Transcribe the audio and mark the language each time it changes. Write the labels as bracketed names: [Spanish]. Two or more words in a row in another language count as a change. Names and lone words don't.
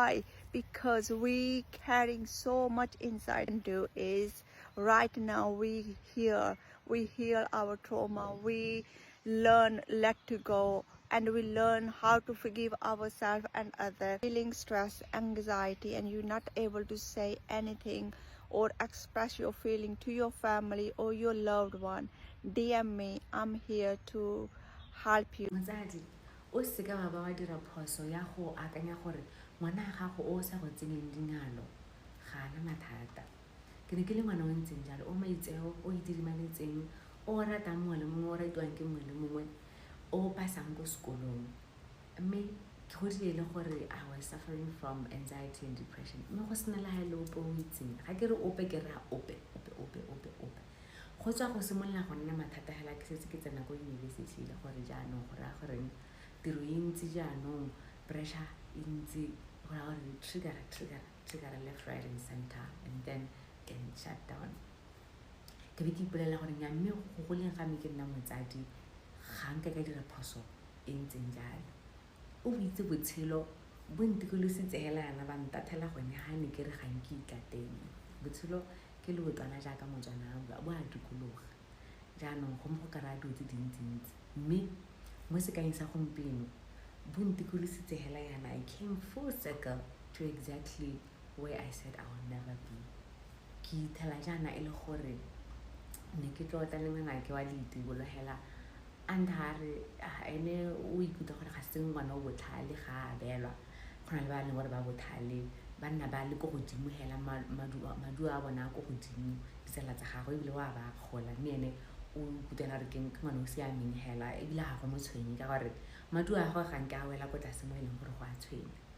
[English] Because we carrying so much inside. And do is Right now we heal our trauma, we learn let to go, and we learn how to forgive ourselves and others. Feeling stress, anxiety, and you're not able to say anything or express your feeling to your family or your loved one, DM me. I'm here to help you. [Tswana] Motsadi o se ka ba wa dira phoso ya go akanya gore ngwana ga go o sa go tsenyeng dingalo ga ana mathata. Ke ne ke le ngwana o ntseng jalo o maitseo o itirimaletseng o ratang mongwe le mongwe o ratiwang ke mongwe le mongwe o pasang ko sekolong. Mme ke godile le gore [English] I was suffering from anxiety and depression. [Tswana] Mme go sena la hele ope o itseng ga ke re ope ke ra ope go tswa go simolola go nna mathata hela ke setse ke tsena ko university le gore jaanong go raya gore tiro e ntsi jaanong pressure e ntsi go raya gore [English] trigger left right and center and then can shut down. [Tswana] Ke be ke ipolela gore nya mme go goleng ga me ke nna motsadi ga nka ka dira phoso e ntseng jalo. O itse botshelo bo ntikolositse hela yana ba ntathela gone ha ne ke re ga nke ikateng. Botshelo ke le botwana jaaka motswana bo a dikologa jaanong go mo go kara dilo tse dintsintsi mme mo sekaeng sa gompieno bo ntikolositse hela yana. [English] I came full circle to exactly where I said I will never be. [Tswana] Ke ithela jaana e le gore ne ke tlotla le ngwanake wa Leitibolo hela andhare ene o ikutlwa gore ga se ngwana o botlhale ga a belwa go na le ba leng gore ba botlhale ba nna ba le ko godimo hela madu a bona ko godimo ditsela tsa gagwe ebile wa ba gola mme ene o ikutlwa re ke ngwana o siameng hela ebile ga go mo tshwenye ka gore madu a gagwe ga nke a wela ko tlase mo e leng gore go a tshwenya.